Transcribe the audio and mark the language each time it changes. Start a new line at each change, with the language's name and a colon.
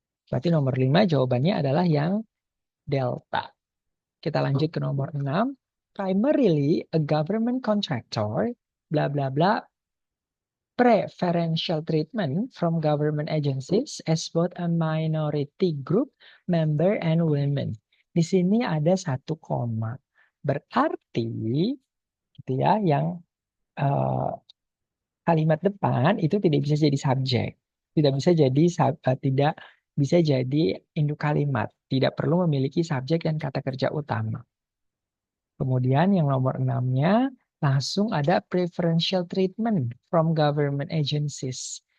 Indonesian: Berarti nomor 5 jawabannya adalah yang delta. Kita lanjut ke nomor 6.
English: Primarily a government contractor, bla bla bla, preferential treatment from government agencies as both a minority group member and women.
Indonesian: Di sini ada satu koma. Berarti gitu ya, yang kalimat depan itu tidak bisa jadi subjek. Tidak bisa jadi tidak bisa jadi induk kalimat. Tidak perlu memiliki subjek dan kata kerja utama. Kemudian yang nomor 6-nya langsung ada preferential treatment from government agencies.